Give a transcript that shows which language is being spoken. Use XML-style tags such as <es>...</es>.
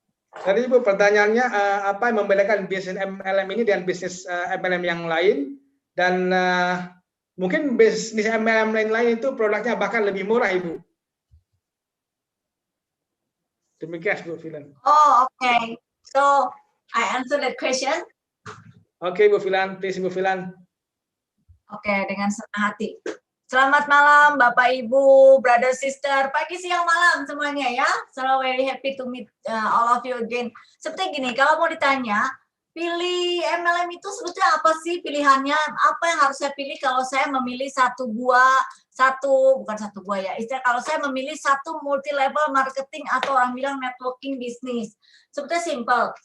<id>Tadi Ibu pertanyaannya apa yang membedakan bisnis MLM ini dengan bisnis MLM yang lain, dan mungkin bisnis MLM lain itu produknya bahkan lebih murah Ibu. Demikian Bu Filan.</id> <en>Oh, okay. So I answer that question.</en> <id>Oke, Bu Filan, please Bu Filan. Oke, dengan senang hati. Selamat malam Bapak Ibu, brother sister, pagi siang malam semuanya ya.</id> <en>So very happy to meet all of you again.</en> <id>Seperti gini, kalau mau ditanya, pilih MLM itu sebetulnya apa sih pilihannya? Apa yang harus saya pilih kalau saya memilih bukan satu buah ya. Istilah kalau saya memilih satu multi level marketing atau orang bilang networking bisnis. Sebetulnya simple.</id>